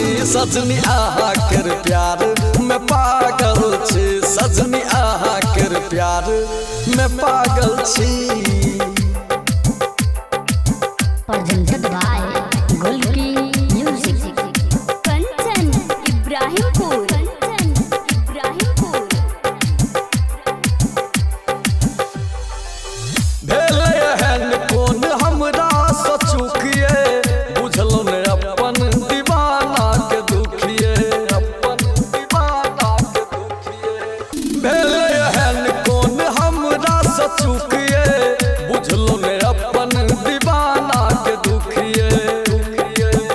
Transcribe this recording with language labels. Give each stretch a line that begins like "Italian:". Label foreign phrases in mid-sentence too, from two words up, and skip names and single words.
Maithili: सजनी आहा केर प्यार में पागल छी, सजनी आहा केर प्यार में पागल छी।
English: Presented by Golki Music।
Maithili: कंचन इब्राहिमपुर, कंचन इब्राहिमपुर। भेले हन कोन हमरा सचुकिए, बुझलौ ने अपन दीवाना के दुखिए, अपन दीवाना के दुखिए। भेले हन कोन हमरा सचुकिए, बुझलौ ने अपन दीवाना के दुखिए, दुखिए।